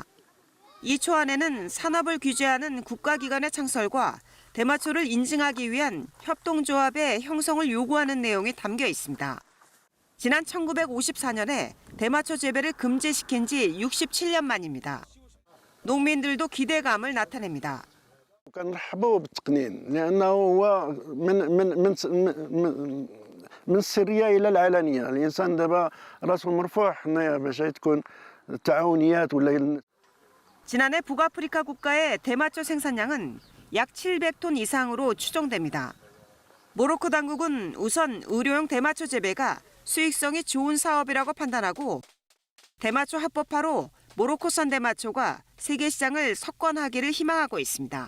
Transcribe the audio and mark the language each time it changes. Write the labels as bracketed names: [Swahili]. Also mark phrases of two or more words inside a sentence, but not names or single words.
[Korean] 이 초안에는 산업을 규제하는 국가기관의 창설과 대마초를 인증하기 위한 협동조합의 형성을 요구하는 내용이 담겨 있습니다. 지난 1954년에 대마초 재배를 금지시킨 지 67년 만입니다. 농민들도 기대감을 나타냅니다. [Arabic] كنرحبوا بالتقنين لانه هو من السريه الى العلانيه الانسان دابا راسه مرفوع حنايا باش تكون التعاونيات ولا [Korean] 지난해 북아프리카 국가의 대마초 생산량은 약 700톤 이상으로 추정됩니다. 모로코 당국은 우선 의료용 대마초 재배가 수익성이 좋은 사업이라고 판단하고 대마초 합법화로 모로코산 대마초가 세계 시장을 석권하기를 희망하고 있습니다.